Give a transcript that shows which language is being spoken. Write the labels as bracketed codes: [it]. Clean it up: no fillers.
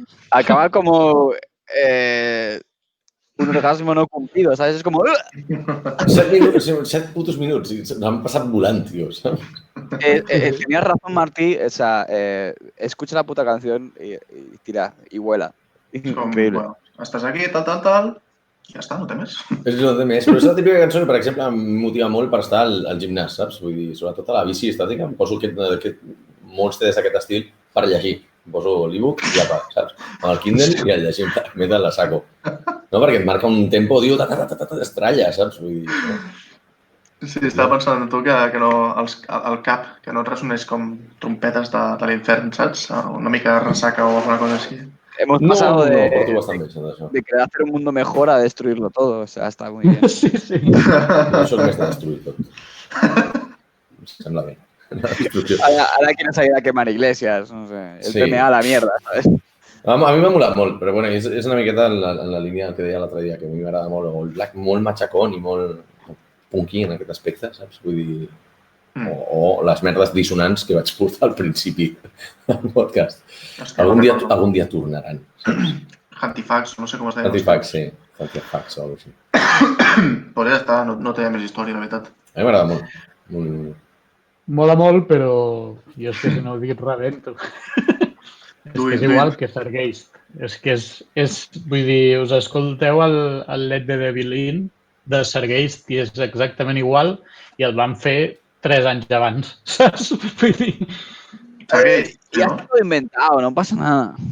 [es] Acaba como un orgasmo no cumplido, ¿sabes? Es como... [ca] 7 putos minuts. I l'han passat volant, tio. Saps? [es] Tenías razón, Martí. O sea, escucha la puta canción y tira, y vuela. [ca] Com, Increïble. bueno, estàs aquí, tal, i ja està, no té més. És el de més. Però és la típica cançó que, per exemple, em motiva molt per estar al gimnàs, saps? Vull dir, sobretot a la bici estàtica, em poso molts CDs d'aquest estil per llegir. Em poso l'e-book i apa, saps? Amb el Kindle i el llegim, metal la saco. No, perquè et marca un tempo, diu, estralla, saps? Vull dir, no? Sí, estava pensant en tu que no, el cap, que no et ressonés com trompetes de l'infern, saps? Una mica de ressaca o alguna cosa així. [es] Hemos [ca] No, [es] pasado [ca] porto bastant bé, d'això. [es] de querer hacer un mundo mejor a destruirlo todo. O sea, está muy bien. [ca] Sí, sí. Jo soc més de destruir tot. Em sembla bé. [es] Ahora quieren salir a quemar iglesias, no sé. El [ca] Sí. [es] PMA a la mierda, ¿sabes? [ca] A mi m'ha molat molt, però bueno, és una miqueta en la línia que deia l'altre dia, que a mi m'agrada molt, el black, molt matxacón i molt punky en aquest aspecte, saps? Vull dir, o les merdes dissonants que vaig portar al principi del podcast. Algun dia tornaran. Hantifax, no sé com es deia. Hantifax, sí. Hantifax o alguna cosa així. Però ja està, no té més història, la veritat. A mi m'agrada molt. Mola molt, però jo és que si no ho dic rebento. És que és igual que Sergeist. És que vull dir, us escolteu el Let the Devil In de Sergeist i és exactament igual i el van fer 3 anys abans, saps? Vull dir, [es] Ya está todo inventado, no pasa nada.